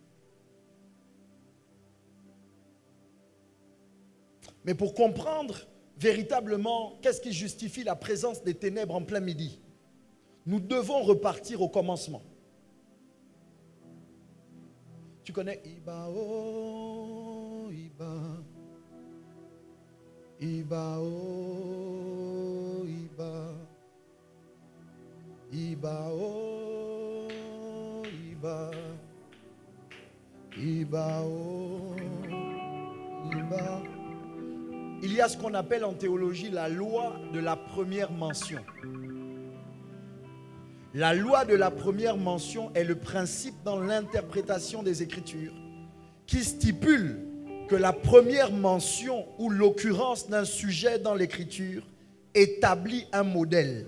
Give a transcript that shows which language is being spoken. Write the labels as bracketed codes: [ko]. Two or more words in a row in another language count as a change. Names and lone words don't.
[fr] Mais pour comprendre véritablement qu'est-ce qui justifie la présence des ténèbres en plein midi, nous devons repartir au commencement. Tu connais Iba, oh, Iba. Iba, oh, Iba. Iba, oh, Iba. Iba, oh, Iba. Il y a ce qu'on appelle en théologie la loi de la première mention. La loi de la première mention est le principe dans l'interprétation des Écritures qui stipule que la première mention ou l'occurrence d'un sujet dans l'Écriture établit un modèle.